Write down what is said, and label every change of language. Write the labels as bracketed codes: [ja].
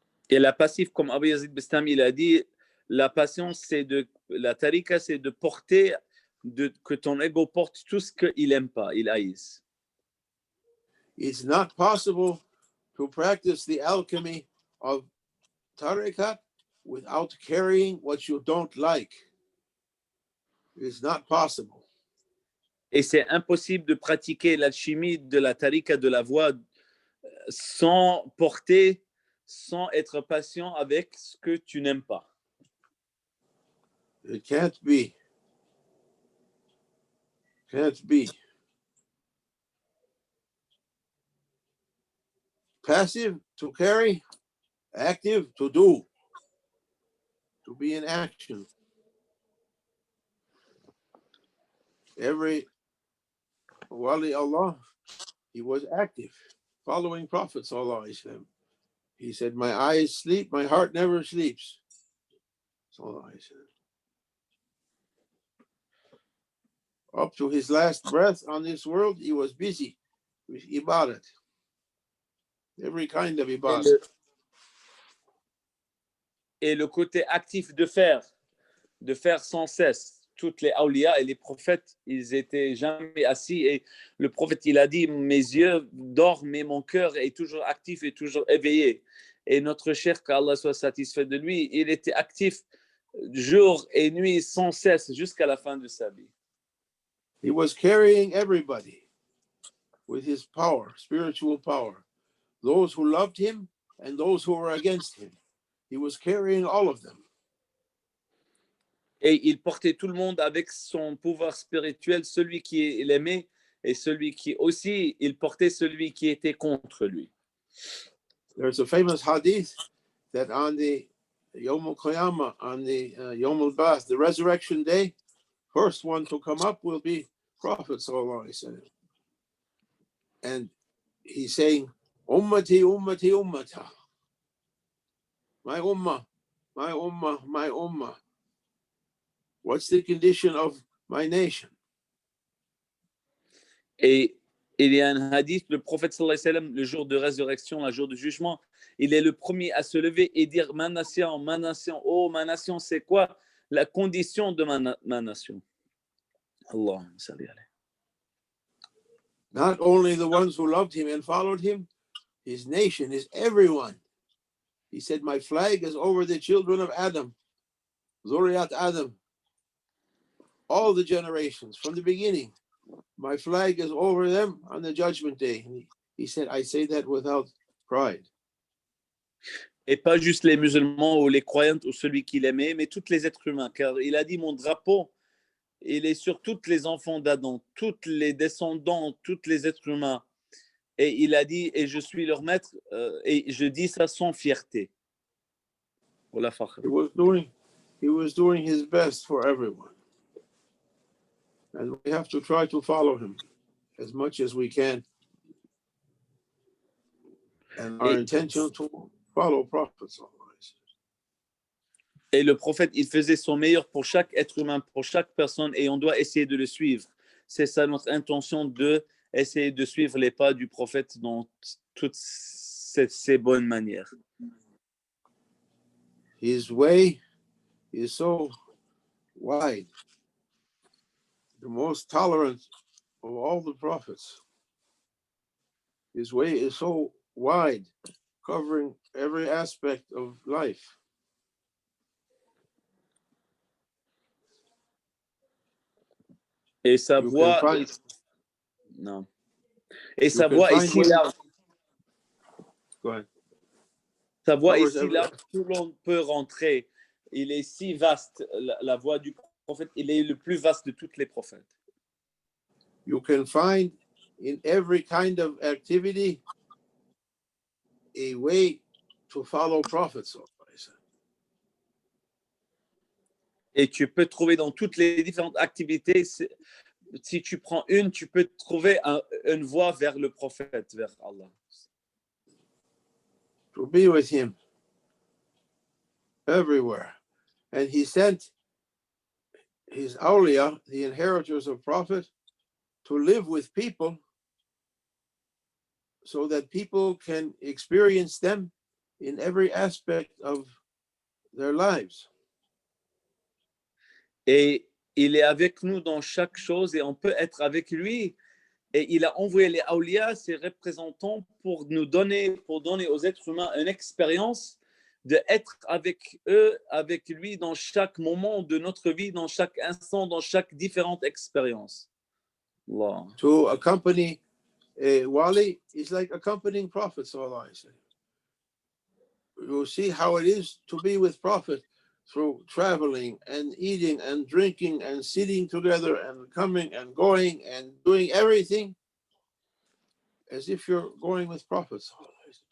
[fr] Et la passive, comme Abba Yazid Bastami il a dit, la patience, la tariqa, c'est de porter, que ton ego porte tout ce qu'il n'aime pas, il haïsse. [en] It's not possible to practice the alchemy of tariqat without carrying what you don't like. It's not possible. [fr] Et c'est impossible de pratiquer l'alchimie de la tariqa de la voie sans porter, sans être patient avec ce que tu n'aimes pas. [en] It can't be. Can't be. Passive to carry, active to do. To be in action. Every Wali Allah, he was active, following Prophet [ar] Sallallahu Alaihi Wasallam. [en] He said, my eyes sleep, my heart never sleeps. [ar] Sallallahu Alaihi Wasallam. [en] Up to his last breath on this world, he was busy with ibadat. Every kind of ibadat. [fr] Et le côté actif de faire sans cesse. Toutes les awliya et les prophètes, ils étaient jamais assis. Et le prophète, il a dit, mes yeux dorment, mais mon cœur est toujours actif et toujours éveillé. Et notre cher, qu'Allah soit satisfait de lui, il était actif jour et nuit sans cesse jusqu'à la fin de sa vie. [en] He was carrying everybody with his power, spiritual power. Those who loved him and those who were against him. He was carrying all of them. [fr] Et il portait tout le monde avec son pouvoir spirituel, celui qui l'aimait et celui qui aussi, il portait celui qui était contre lui. [en] There's a famous hadith that on the Yom al-Qiyamah, on the Yom al-Ba'ath, the resurrection day, first one to come up will be Prophet Sallallahu Alaihi Wasallam. And he's saying, [ar] Ummati, Ummati, Ummata. [en] My Ummah, my Ummah, my Ummah. What's the condition of my nation? [fr] Et il y a un hadith, le prophète [ar] sallallahu alayhi wa sallam, [fr] le jour de résurrection, le jour du jugement, il est le premier à se lever et dire ma nation, oh ma nation, c'est quoi la condition de ma nation? [ar] Allahumma salli alayhi. [en] Not only the ones who loved him and followed him, his nation is everyone. He said, my flag is over the children of Adam, Zuriyat Adam, all the generations from the beginning. My flag is over them on the judgment day. He said, I say that without pride. [fr] Et pas juste les musulmans ou les croyants ou celui qu'il aimait, mais tous les êtres humains. Car il a dit, mon drapeau, il est sur tous les enfants d'Adam, tous les descendants, tous les êtres humains. Et il a dit, et je suis leur maître, et je dis ça sans fierté. [en] He was doing his best for everyone. And we have to try to follow him as much as we can. And our intention to follow prophets. [fr] Et le prophète, il faisait son meilleur pour chaque être humain, pour chaque personne, et on doit essayer de le suivre. C'est ça notre intention, de essayer de suivre les pas du prophète dans toutes ces bonnes manières. [en] His way is so wide, the most tolerant of all the prophets. His way is so wide, covering every aspect of life. [fr] Et sa voix, non. Et sa voix est si large. Sa voix est si large, tout le monde peut rentrer. Il est si vaste, la voix du prophète, il est le plus vaste de tous les prophètes. [en] You can find in every kind of activity a way to follow prophets. [fr] Et tu peux trouver dans toutes les différentes activités, si tu prends une, tu peux trouver une voie vers le prophète, vers Allah. [en] To be with him everywhere. And he sent his awliya, the inheritors of prophet, to live with people so that people can experience them in every aspect of their lives. [fr] Et il est avec nous dans chaque chose et on peut être avec lui. Et il a envoyé les awliya, ses représentants, pour donner aux êtres humains une expérience d'être avec eux, avec lui dans chaque moment de notre vie, dans chaque instant, dans chaque différente expérience. [ar] Allah. [en] To accompany a wali is like accompanying Prophet [ar] sallallahu alaihi wasallam. [en] You'll see how it is to be with Prophet through traveling and eating and drinking and sitting together and coming and going and doing everything as if you're going with Prophet [ar] sallallahu alaihi wasallam.